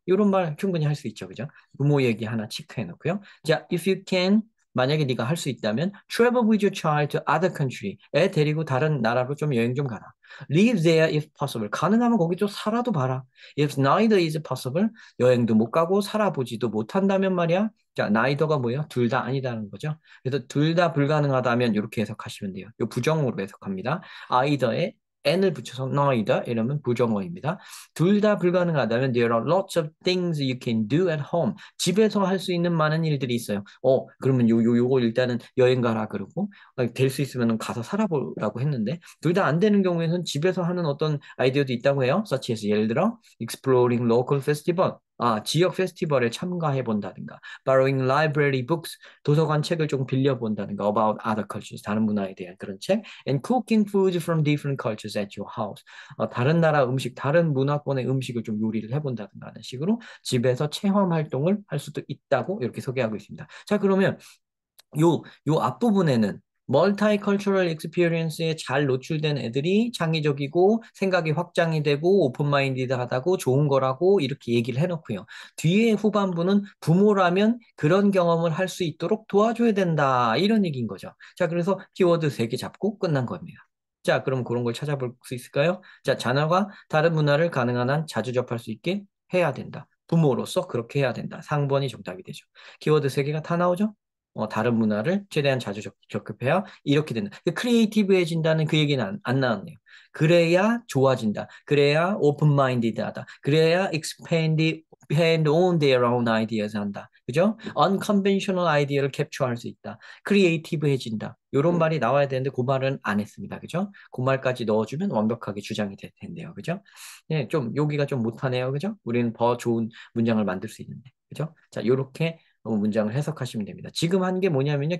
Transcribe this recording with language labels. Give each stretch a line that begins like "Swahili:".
Korean: 이런 말 충분히 할 수 있죠. 그죠? 부모 얘기 하나 체크해 놓고요.
English: 자, if you can
Korean: 만약에 네가 할 수 있다면
English: travel with your child to other country.
Korean: 애 데리고 다른 나라로 좀 여행 좀 가라.
English: Live there if possible.
Korean: 가능하면 거기 좀 살아도 봐라.
English: If neither is possible.
Korean: 여행도 못 가고 살아보지도 못한다면 말이야. 자, neither가 뭐예요? 둘 다 아니다는 거죠. 그래서 둘 다 불가능하다면 이렇게 해석하시면 돼요. 이 부정어로 해석합니다. either에 n을 붙여서 neither 이러면 부정어입니다. 둘 다 불가능하다면
English: there are lots of things you can do at home.
Korean: 집에서 할 수 있는 많은 일들이 있어요. 그러면 요거 일단은 여행 가라 그러고 될 수 있으면 가서 살아보라고 했는데 둘 다 안 되는 경우에는 집에서 하는 어떤 아이디어도 있다고 해요.
English: such as
Korean: 예를 들어
English: exploring local festival.
Korean: 지역 페스티벌에 참가해 본다든가,
English: borrowing library books,
Korean: 도서관 책을 좀 빌려 본다든가,
English: about other cultures,
Korean: 다른 문화에 대한 그런 책,
English: and cooking food from different cultures at your house.
Korean: 다른 나라 음식, 다른 문화권의 음식을 좀 요리를 해본다든가 하는 식으로 집에서 체험 활동을 할 수도 있다고 이렇게 소개하고 있습니다. 자, 그러면 요 앞부분에는 멀티컬처럴 익스피리언스에 잘 노출된 애들이 창의적이고 생각이 확장이 되고 오픈마인디드하다고 좋은 거라고 이렇게 얘기를 해놓고요. 뒤에 후반부는 부모라면 그런 경험을 할 수 있도록 도와줘야 된다. 이런 얘기인 거죠. 자, 그래서 키워드 3개 잡고 끝난 겁니다. 자, 그럼 그런 걸 찾아볼 수 있을까요? 자, 자녀가 다른 문화를 가능한 한 자주 접할 수 있게 해야 된다. 부모로서 그렇게 해야 된다. 상번이 정답이 되죠. 키워드 3개가 다 나오죠? 다른 문화를 최대한 자주 접해야 이렇게 된다. 크리에이티브해진다는 그 얘기는 안 나왔네요. 그래야 좋아진다. 그래야 오픈마인디드하다. 그래야
English: expand on their own ideas
Korean: 한다. 그죠? unconventional 아이디어를 캡처할 수 있다. 크리에이티브해진다. 이런 말이 나와야 되는데 그 말은 안 했습니다. 그죠? 그 말까지 넣어주면 완벽하게 주장이 될 텐데요. 그죠? 네, 좀 여기가 좀 못하네요. 그죠? 우리는 더 좋은 문장을 만들 수 있는데. 그죠? 자, 요렇게 문장을 해석하시면 됩니다. 지금 한 게 뭐냐면요.